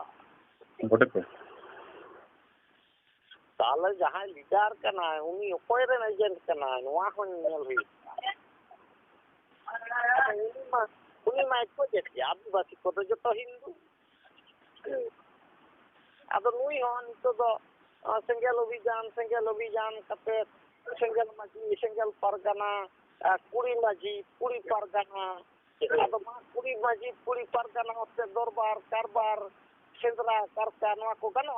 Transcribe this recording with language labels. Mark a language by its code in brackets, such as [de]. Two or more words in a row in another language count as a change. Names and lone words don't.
[sat] ᱜᱚᱰᱮᱛ ᱠᱚ ᱛᱟᱦᱞᱮ ᱡᱟᱦᱟᱸᱭ ᱞᱤᱰᱟᱨ ᱠᱟᱱᱟᱭ ᱩᱱᱤ ᱚᱠᱚᱭ ᱨᱮᱱ ᱮᱡᱮᱱᱴ ᱠᱟᱱᱟᱭ ᱱᱚᱣᱟ ᱦᱚᱸ ᱧᱮᱧᱮᱞ ᱦᱩᱭᱩᱜᱼᱟ उनी मा को देखिए आदिवासी को तो जो हिंदू आदो नुई हो नितो दो सेंगेल अभियान कते सेंगेल माजी सेंगेल परगना कुड़ी माजी कुड़ी परगना आदो मा कुड़ी माजी कुड़ी परगना होते दरबार कारबार सेंद्रा कारका नवा को गनवा